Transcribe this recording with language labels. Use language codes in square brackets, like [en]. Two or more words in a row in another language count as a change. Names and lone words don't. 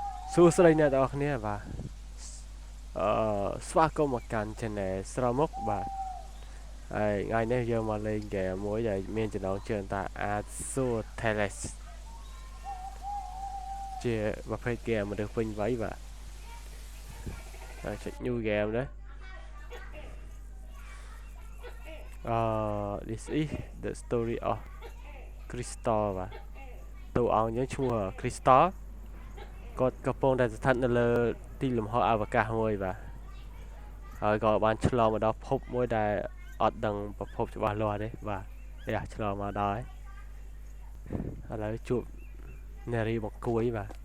[km] សួស្តីអ្នកទាំងអស់គ្នាបាទស្វាគមន៍មកកាន់ Channel ស្រមុកបាទហើយថ្ងៃនេះយើងមកលេងហ្គេមមួយដែលមានចំណងជើងថា Azuteles ជាប្រភេទហ្គេមមនុស្សពេញវ័យបាទហើយចុច [en] New Game [km] ដែរ [en] This is the story of Crystal [km] បាទតួអង្គយើងឈ្មោះ Crystal គាត់កំពុងតែស្ថិតនៅលើទីលំហអវកាសមួយបាទហើយក៏បានឆ្លងមកដល់ភពមួយដែលអត់ដឹងប្រភពច្បាស់លាស់ទេបាទឆ្លងមកដល់ហើយឥឡូវជួបនារីបង្គួយបាទ